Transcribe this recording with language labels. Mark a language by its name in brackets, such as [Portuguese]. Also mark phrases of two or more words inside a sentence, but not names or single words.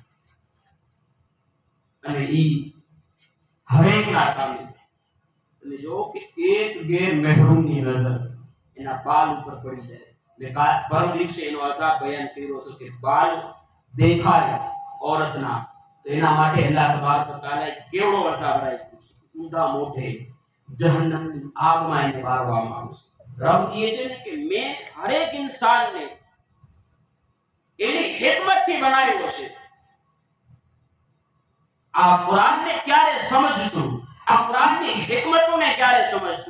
[Gujarati] અને ઈ હરેકના સામે તમે જો કે એક ગેર મહેરૂમની નજર એના બાલ ઉપર પડી જાય. મેં પરમ દિવસે એનો અઝાબ બયાન કર્યો છે કે બાલ દેખાય ઔરતના તો એના માટે [Arabic] الله تبارك وتعالى [Gujarati] કેવડો અઝાબ રાખ્યો છે ઊંધા મોઢે જહન્નમની આગમાં એને મારવામાં આવશે। રબ કહે છે ને કે મેં હરેક ઇન્સાનને એની હિકમતથી બનાવ્યો છે। આ કુરાનને ક્યારે સમજશું, આ કુરાનની હિકમતોને ક્યારે સમજશું?